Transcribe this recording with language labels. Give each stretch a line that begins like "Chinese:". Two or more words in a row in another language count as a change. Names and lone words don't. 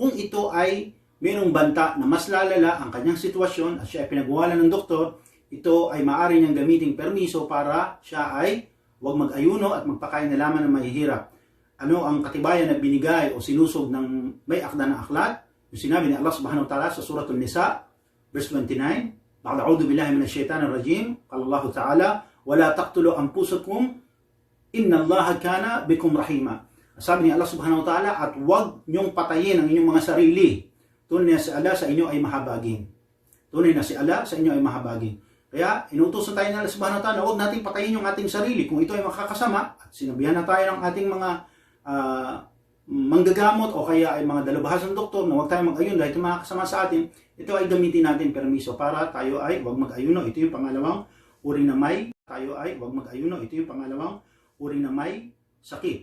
Filipino: Kung ito ay mayroong banta na mas lalala ang kanyang sitwasyon at siya ay pinagwawalan ng doktor, ito ay maaari niyang gamitin permiso para siya ay huwag mag-ayuno at magpakain na lamang ng mahihirap. Ano ang katibayan na binigay o sinusog ng may akda na aklat? Yung sinabi ni Allah
Arabic: سبحانه وتعالى
Filipino: sa Suratul Nisa, verse 29,
Arabic: "أعوذ بالله من الشيطان الرجيم." قال الله تعالى ولا تقتلوا أنفسكم إن الله كان بكم رحيما."
Filipino: Sabi ni Allah
Arabic: سبحانه وتعالى,
Filipino: at huwag niyong patayin ang inyong mga sarili. Tunay na si Allah sa inyo ay mahabagin. Tunay na si Allah sa inyo ay mahabagin. Kaya inutusan tayo ng Allah
Arabic: سبحانه وتعالى,
Filipino: huwag nating patayin yung ating sarili kung ito ay makakasama, at sinabihan na tayo ng ating mga manggagamot o kaya ay mga dalubhasang doktor na huwag tayo mag-ayun dahil ito makakasama sa atin, ito ay gamitin natin permiso para tayo ay huwag mag-ayuno. Ito yung pangalawang uri na may sakit.